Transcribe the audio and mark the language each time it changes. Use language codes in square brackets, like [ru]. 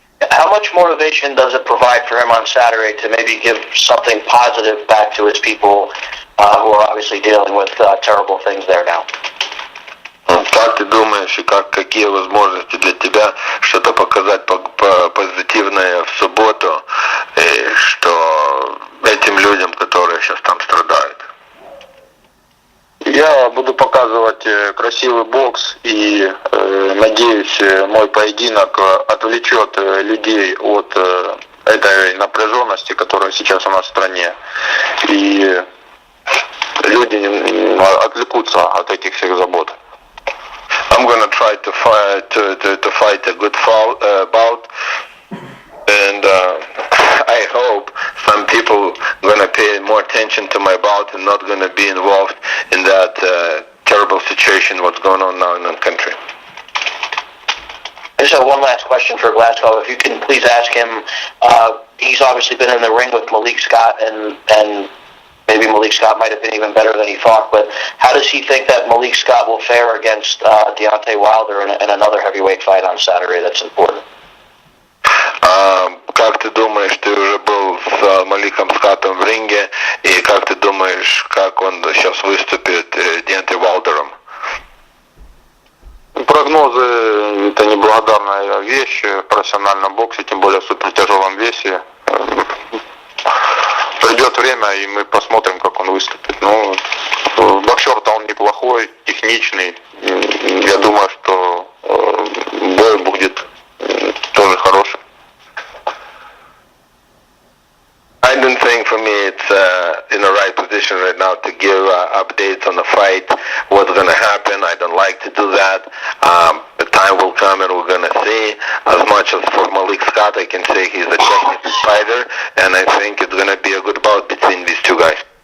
[en] How much motivation does it provide for him on Saturday to maybe give something positive back to his people who are obviously dealing with terrible things there now? [ru] Как ты думаешь, и какие возможности для тебя что-то показать позитивное в субботу, и что этим людям, которые сейчас там страдают? Я буду показывать красивый бокс, и надеюсь, мой поединок отвлечет людей от этой напряженности, которая сейчас у нас в стране, и люди отвлекутся от этих всех забот. [en] I'm gonna try to fight a good bout, and I hope some people gonna pay more attention to my bout and not gonna be involved in that terrible situation what's going on now in the country. I just have one last question for Glazkov. If you can please ask him, he's obviously been in the ring with Malik Scott, and maybe Malik Scott might have been even better than he thought, but how does he think that Malik Scott will fare against Deontay Wilder in another heavyweight fight on Saturday that's important? [ru] Как ты думаешь, ты уже был с Маликом Скаттом в ринге, и как ты думаешь, как он сейчас выступит Деонтой Уайлдером? Прогнозы — это неблагодарная вещь в профессиональном боксе, тем более в супертяжелом весе. пройдет время, и мы посмотрим, как он выступит. Ну, боксер-то он неплохой, техничный. Я думаю, что бой будет тоже хороший. [en] I don't think for me it's in the right position right now to give updates on the fight, what's going to happen. I don't like to do that. The time will come and we're going to see. As much as for Malik Scott, I can say he's a technical fighter, and I think it's going to be a good bout between these two guys.